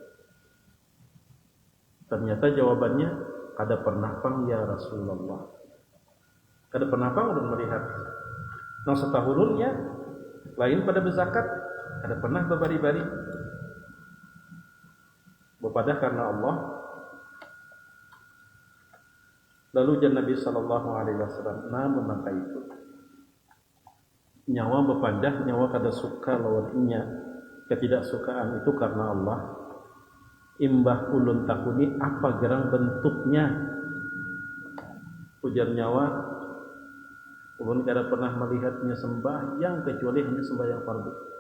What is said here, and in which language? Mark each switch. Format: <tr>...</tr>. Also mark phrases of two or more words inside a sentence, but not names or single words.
<bjn>Ternyata jawabannya, kada pernah pang</bjn> <ar>يا رسول الله.</ar> <bjn>Kada pernah pang ulun melihat. Nang setahunnya lain pada berzakat, kada pernah berbari-bari. Bepadah karena Allah. Lalu jan Nabi</bjn> <ar>صلى الله عليه وسلم,</ar> <bjn>namun maka itu nyawa bepadah, nyawa kada suka lawan inya. Ketidaksukaan itu karena Allah. Imbah ulun takuni apa gerang bentuknya? Ujar nyawa, ulun kada pernah melihatnya sembahyang kecuali hanya sembahyang fardu.</bjn>